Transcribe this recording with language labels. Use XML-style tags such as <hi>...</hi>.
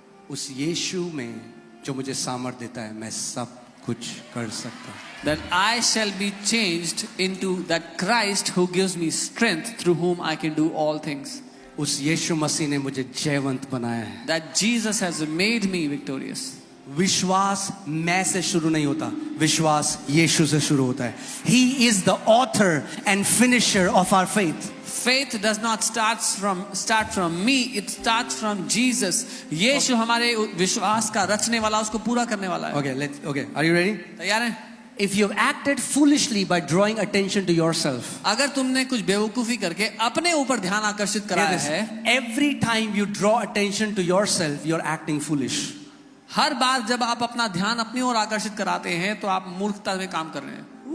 <hi>उस यीशु में जो मुझे सामर्थ देता है, मैं सब कुछ कर सकता हूँ।</hi> <en>That I shall be changed into that Christ who gives me strength, through whom I can do all things.</en> <hi>उस यीशु मसीह ने मुझे जयवंत बनाया है।</hi> <en>that Jesus has made me victorious.</en> <hi>विश्वास मैं से शुरू नहीं होता, विश्वास यीशु से शुरू होता है।</hi> <en>He is the author and finisher of our faith. Faith does not start from me, it starts from Jesus.</en> <hi>यीशु हमारे विश्वास का रचने वाला, उसको पूरा करने वाला है।</hi> <en>Okay, are you ready?</en> <hi>तैयार हैं?</hi> <en>If you've acted foolishly by drawing attention to yourself,</en> <hi>अगर तुमने कुछ बेवकूफी करके अपने ऊपर ध्यान आकर्षित कराया है,</hi> <en>every time you draw attention to yourself, you're acting foolish.</en> <hi>हर बार जब आप अपना ध्यान अपनी ओर आकर्षित कराते हैं तो आप मूर्खता में काम कर रहे हैं।</hi>